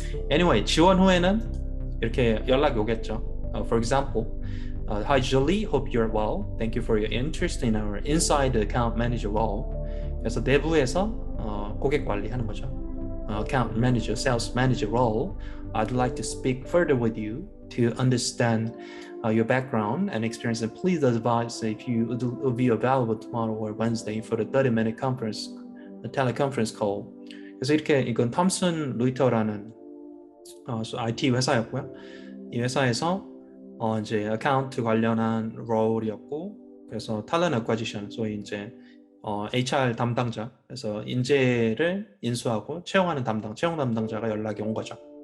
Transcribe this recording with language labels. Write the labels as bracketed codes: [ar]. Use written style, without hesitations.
[en] Anyway, [ko] 지원 후에는 이렇게 연락이 오겠죠. [en] For example, Hi Julie, hope you're well. Thank you for your interest in our inside account manager role. [ko] 그래서 내부에서 고객 관리하는 거죠. [en] Account manager, sales manager role. I'd like to speak further with you to understand your background and experience, and please advise if you will be available tomorrow or Wednesday for the 30-minute conference, a teleconference call. [ko] 그래서 이렇게 이건 톰슨 루이터라는 IT 회사였고요. 이 회사에서 이제 어카운트 관련한 롤이었고, 그래서 talent acquisition, 소위 이제 HR 담당자, 그래서 인재를 인수하고 채용하는 채용 담당자가 연락이 온 거죠.